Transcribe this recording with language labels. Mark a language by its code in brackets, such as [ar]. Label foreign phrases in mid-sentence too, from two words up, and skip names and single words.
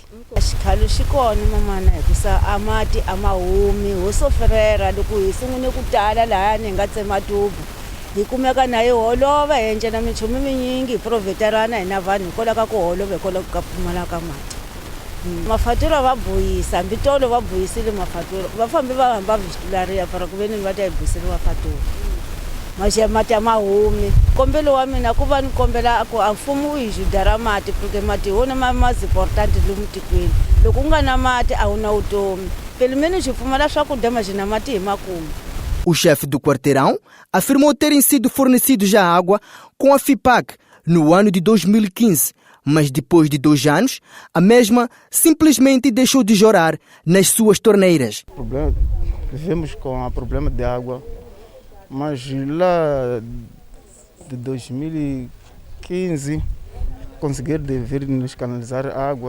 [ts] xikhalo xi kona mamana hikusa a mati a ma humi ho soferera loko hi sungune ku tala lahayani hi nga tsema tubu hi kumeka na hi holova hi endla na minchumu minyingi hi provheterana hi na vanhu hikola ka ku holova hikola ka pfumala ka mati mafatura va bohisa hambi tolo va bohisile mafatura va fambi va hamba vistulariya para ku ve ni va ta hi bohisile mafatura mas mati a mahumi kombelo wa mina ku va ni kombela ku a mfumo hi juda ra mati porque mati wona [pt] mais importante [ts] lomu tikweni loko ku nga na mati a wu na vutomi [pt] pelo menos [ts] hi pfumala swakudya mas na mati hi makumu. [pt] O chefe do quarteirão afirmou terem sido fornecidos já água com a FIPAC no ano de 2015, mas depois de 2 anos, a mesma simplesmente deixou de jorrar nas suas torneiras. Vivemos com o problema de água, mas lá de 2015 conseguiram vir nos canalizar água.